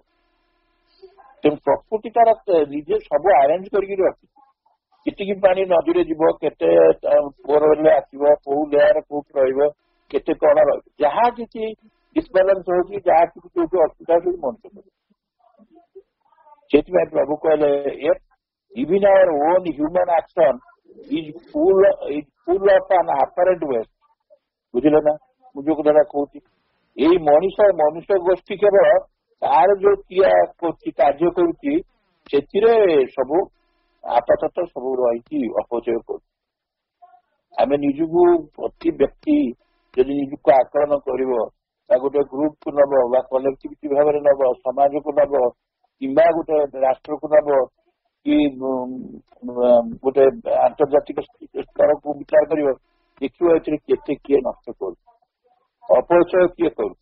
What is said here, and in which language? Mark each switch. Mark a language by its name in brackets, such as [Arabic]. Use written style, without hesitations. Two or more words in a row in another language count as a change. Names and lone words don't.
[Odia] ତେଣୁ ପ୍ରକୃତି ତାର ନିଜେ ସବୁ ଆରେଞ୍ଜ କରିକି ରଖିଛି, କେତିକି ପାଣି ନଦୀରେ ଯିବ, କେତେ ବୋରୱେଲରେ ଆସିବ, କୋଉ ଲେୟାର କୋଉଠି ରହିବ, କେତେ କଣ ରହିବ, ଯାହା କିଛି ଡିସବାଲାନ୍ସ ହଉଛି, ଯାହା କିଛି ଯୋଉଠି ଅସୁବିଧା ହଉଛି ମଣିଷ କରିବ। ସେଥିପାଇଁ ପ୍ରଭୁ କହିଲେ [English] even our own human action is full of an apparent waste। [Odia] ବୁଝିଲେ ନା ମୁଁ ଯୋଉ କଥାଟା କହୁଛି? ଏଇ ମନୁଷ୍ୟ ଗୋଷ୍ଠୀ କେବଳ ତାର ଯୋଉ କ୍ରିୟା କରୁଛି, କାର୍ଯ୍ୟ କରୁଛି, ସେଥିରେ ସବୁ ଆପାତତଃ ସବୁ ରହିଛି ଅପଚୟ କରୁଛି। ଆମେ ନିଜକୁ ପ୍ରତି ବ୍ୟକ୍ତି ଯଦି ନିଜକୁ ଆକଳନ କରିବ, ବା ଗୋଟେ ଗ୍ରୁପକୁ ନବ, ବା କଲେକ୍ଟିଭିଟି ଭାବରେ ନବ, ସମାଜକୁ ନବ, କିମ୍ବା ଗୋଟେ ରାଷ୍ଟ୍ରକୁ ନବ, କି ଗୋଟେ ଆନ୍ତର୍ଜାତିକ ସ୍ତରକୁ ବିଚାର କରିବ, ଦେଖିବ ଏଥିରେ କେତେ କିଏ ନଷ୍ଟ କରୁଛି, ଅପଚୟ କିଏ କରୁଛି।